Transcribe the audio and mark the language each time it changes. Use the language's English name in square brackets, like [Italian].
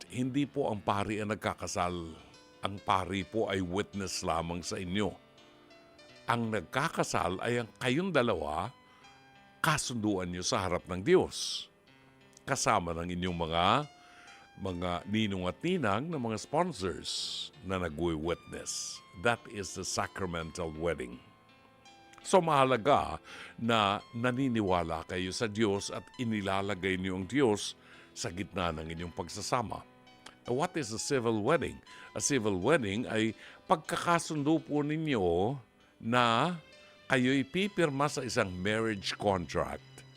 [Filipino] Hindi po ang pari ang nagkakasal. Ang pari po ay witness lamang sa inyo. Ang nagkakasal ay ang kayong dalawa, kasunduan nyo sa harap ng Diyos. Kasama ng inyong mga ninong at ninang na mga sponsors na nagwi-witness. [English] That is the sacramental wedding. [Filipino] So mahalaga na naniniwala kayo sa Diyos at inilalagay niyo ang Diyos sa gitna ng inyong pagsasama. [English] What is a civil wedding? A civil wedding [Filipino] ay pagkakasundo po ninyo na kayo'y pipirma sa isang [English] marriage contract.